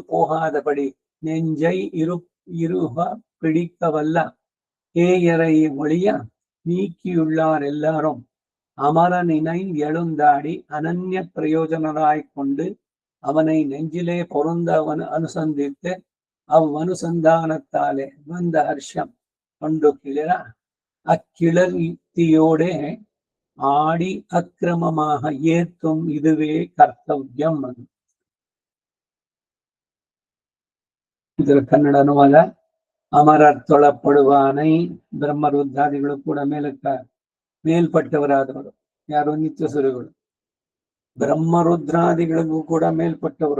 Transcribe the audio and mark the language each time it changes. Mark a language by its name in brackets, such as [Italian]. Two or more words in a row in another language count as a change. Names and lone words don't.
[Tamil] போகாதபடி நெஞ்சை இருக பிடிக்கவல்ல ஏயரை ஒழிய நீக்கியுள்ளார் எல்லாரும் அமரனினை எழுந்தாடி அனன்ய பிரயோஜனராய்க் கொண்டு அவனை நெஞ்சிலே பொருந்த அவன் அனுசந்தித்து அவ்வனுசந்தானத்தாலே வந்த ஹர்ஷம் கொண்டு கிளற அக்கிளர்த்தியோடே ஆடி அக்கிரமமாக ஏத்தும் இதுவே கர்த்தவ்யம். [Kannada] ಇದರ ಕನ್ನಡ ಅನುವಾದ. [Tamil] அமரர் தொழப்படுவானை [Kannada] ಬ್ರಹ್ಮರುದ್ರಾದಿಗಳು ಕೂಡ ಮೇಲ್ಪಟ್ಟವರಾದವರು. ಯಾರು? ನಿತ್ಯ ಸುರಿಗಳು. ಬ್ರಹ್ಮರುದ್ರಾದಿಗಳಿಗೂ ಕೂಡ ಮೇಲ್ಪಟ್ಟವರು.